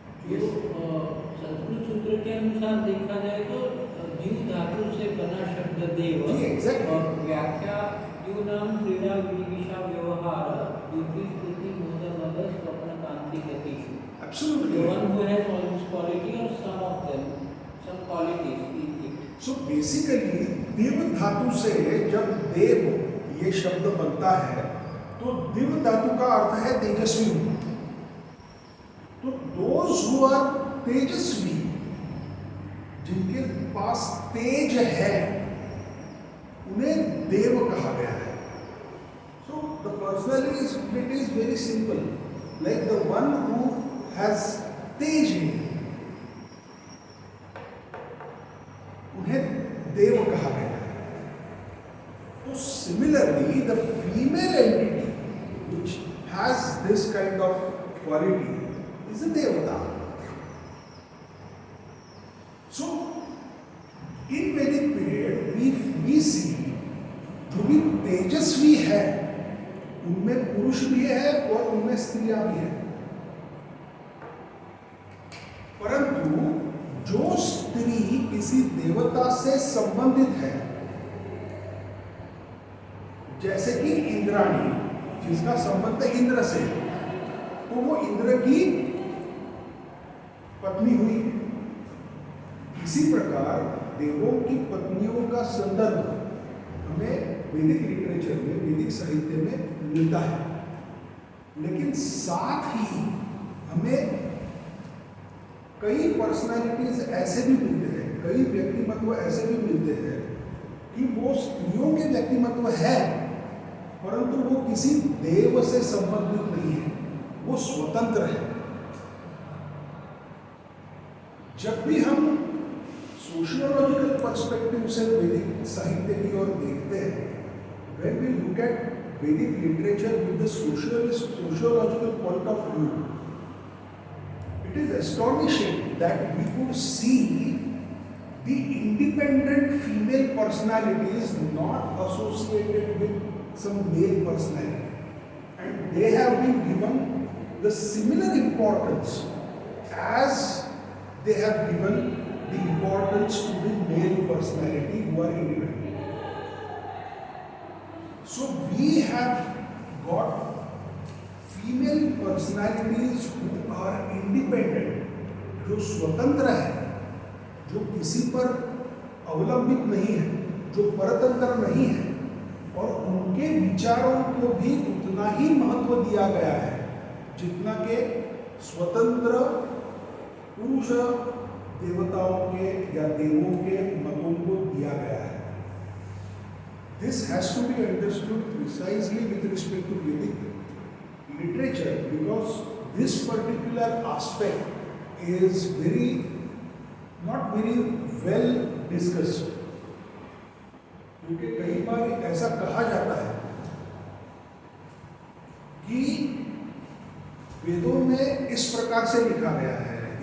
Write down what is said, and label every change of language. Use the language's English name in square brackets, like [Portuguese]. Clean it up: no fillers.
[Hindi] ये संस्कृत सूत्र के अनुसार देखा जाए तो द्यू धातु से बना शब्द देव और व्याख्या [Sanskrit] द्यू नाम क्रीड़ा विनिविषा व्यवहार द्युति स्तुति मोद मद स्वप्न कांति गतिषु। [English] Absolutely. The one who has all this quality or some of them, some qualities in it. So basically [Hindi] दिव धातु से जब देव ये शब्द बनता है तो दिव धातु का अर्थ है तेजस्वी। तो [English] those who are [Hindi] तेजस्वी, जिनके पास तेज है, उन्हें देव कहा गया है। [English] So the personality is very simple, like the one who has tej in him, [Hindi] उन्हें देव कहा गया है। [English] तो similarly the female entity which has this kind of quality is a devata. So in Vedic period we see [Hindi] जो भी तेजस्वी है उनमें पुरुष भी है और उनमें स्त्रियां भी है, परंतु जो स्त्री किसी देवता से संबंधित है, जैसे कि इंद्राणी जिसका संबंध इंद्र से, तो वो इंद्र की पत्नी हुई। इसी प्रकार देवों की पत्नियों का संदर्भ हमें वैदिक लिटरेचर में, वैदिक साहित्य में मिलता है। लेकिन साथ ही हमें कई पर्सनालिटीज ऐसे भी मिलते हैं, कई व्यक्तिमत्व ऐसे भी मिलते हैं कि वो स्त्रियों के व्यक्तिमत्व है, परंतु वो किसी देव से संबंधित नहीं है, वो स्वतंत्र है। जब भी हम सोशियोलॉजिकल पर्सपेक्टिव से वैदिक साहित्य की ओर देखते हैं, [English] when we look at Vedic literature with the sociological point of view, it is astonishing that we could see the independent female personalities not associated with some male personality, and they have been given the similar importance as they have given the importance to the male personality who are independent. So we have got female personalities who are independent, [Hindi] जो स्वतंत्र है, जो किसी पर अवलंबित नहीं है, जो परतंत्र नहीं है, और उनके विचारों को भी उतना ही महत्व दिया गया है जितना के स्वतंत्र पुरुष देवताओं के या देवों के मतों को दिया गया है। [English] This has to be understood precisely with respect to Vedic literature, because this particular aspect is not very well discussed. [Hindi] क्योंकि कई बार ऐसा कहा जाता है कि वेदों में इस प्रकार से लिखा गया है,